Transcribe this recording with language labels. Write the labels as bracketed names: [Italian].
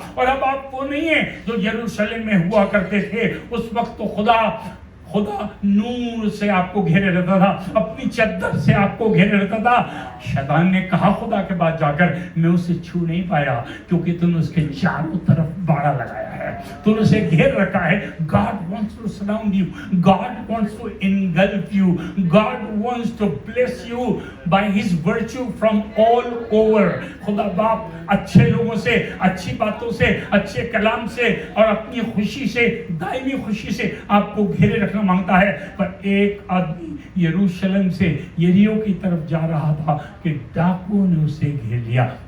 [Hindi] और अब आप वो नहीं है जो यरूशलेम में हुआ करते थे। उस वक्त तो खुदा नूर से आपको घेरे रहता था, अपनी चद्दर से आपको घेरे रहता था। शैतान ने कहा खुदा के बाद जाकर, मैं उसे छू नहीं पाया क्योंकि तूने उसके चारों तरफ बाड़ा लगाया है, तूने उसे घेर रखा है। [English] God wants to surround you, God wants to engulf you, God wants to bless you by His virtue from all over। [Hindi] खुदा बाप अच्छे लोगों से, अच्छी बातों से, अच्छे कलाम से और अपनी खुशी से, दायमी खुशी से आपको घेरे रखना मांगता है। पर एक आदमी यरूशलेम से यरीहो की तरफ जा रहा था कि डाकुओं ने उसे घेर लिया।